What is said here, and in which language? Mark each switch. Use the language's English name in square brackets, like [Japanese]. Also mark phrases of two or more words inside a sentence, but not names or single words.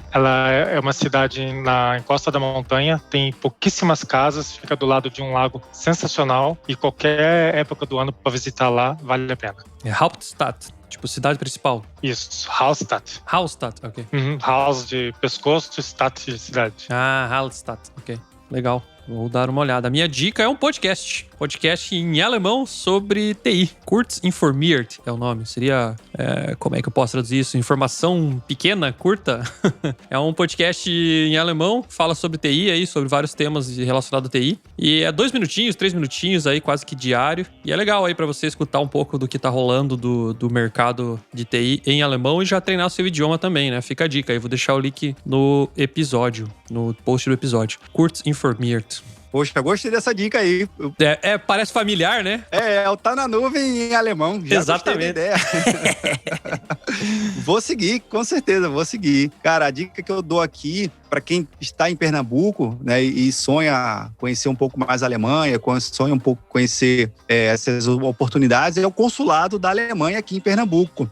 [Portuguese] Ela é uma cidade na encosta da montanha, tem pouquíssimas casas, fica do lado de um lago sensacional e qualquer época do ano para visitar lá vale a pena. É Hauptstadt, tipo cidade principal. Isso, Hallstatt. Hallstatt, ok. House de pescoço, Stadt de cidade. Ah, Hallstatt, ok. Legal. Vou dar uma olhada. A minha dica é um podcast. Podcast em alemão sobre TI. Kurz informiert é o nome. Seria, como é que eu posso traduzir isso? Informação pequena, curta? É um podcast em alemão, fala sobre TI aí, sobre vários temas relacionados a TI. E é 2 minutinhos, 3 minutinhos aí, quase que diário. E é legal aí pra você escutar um pouco do que tá rolando do mercado de TI em alemão e já treinar o seu idioma também, né? Fica a dica aí. Vou deixar o link no episódio, no post do episódio. Kurz informiert. Poxa, gostei dessa dica aí. Parece familiar, né? O Tá na Nuvem em alemão. Já exatamente. Gostei da ideia. Vou seguir, com certeza, vou seguir. Cara, a dica que eu dou aqui, para quem está em Pernambuco, né, e sonha conhecer um pouco mais a Alemanha, sonha um pouco conhecer essas oportunidades, é o consulado da Alemanha aqui em Pernambuco.